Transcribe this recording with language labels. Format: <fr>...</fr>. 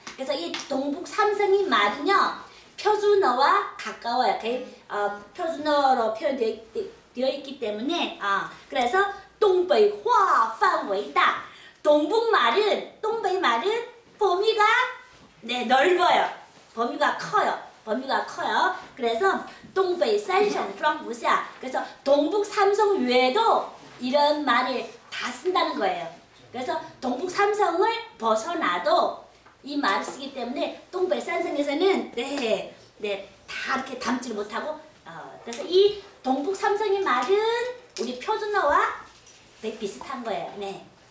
<ko>그래서 이 동북 삼성이 말은요, 표준어와 가까워요. 표준어로 표현되어 있기 때문에, 그래서</ko> <zh>东北话范围大.</zh> <ko>동북 말은, 东北말은 범위가 네, 넓어요. 범위가 커요.</ko> <zh>그래서 东北三省装不下.</zh> <ko>그래서 동북 삼성 외에도 이런 말을 다 쓴다는 거예요. 그래서 동북 삼성을 벗어나도 이 말을 쓰기 때문에 东北三省에서는 다 이렇게 담지를 못하고, 그래서 이 동북 삼성의 말은 우리 표준어와 되게 비슷한 거예요. 네.</ko>